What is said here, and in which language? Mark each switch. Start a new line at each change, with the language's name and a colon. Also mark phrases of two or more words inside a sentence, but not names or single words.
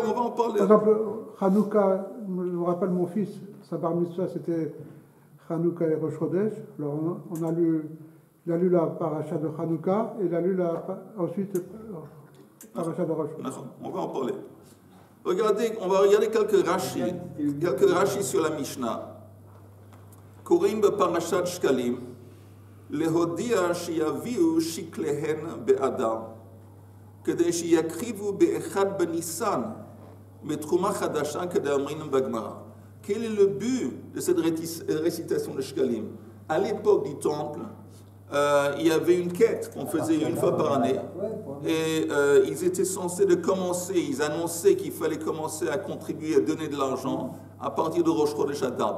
French: par exemple, Hanouka, je me rappelle mon fils, sa bar mitzvah c'était Hanouka et Rosh Chodesh. Alors il a lu la paracha de Hanouka et il a lu ensuite la paracha de Rosh Chodesh. On va en parler. On va regarder quelques rachis sur la Mishnah.
Hebrew: קורין בפרשת שקלים. להודיע שיביאו שקליהן באדר, כדי שיקריבו באחד בניסן, בתרומה חדשה כדאמרינן בגמרא.
French: Quel est le but de cette récitation de Shkalim? À l'époque du temple, il y avait une quête qu'on faisait une fois par année et ils étaient censés de commencer, ils annonçaient qu'il fallait commencer à contribuer, à donner de l'argent à partir de Rosh Chodesh Adar.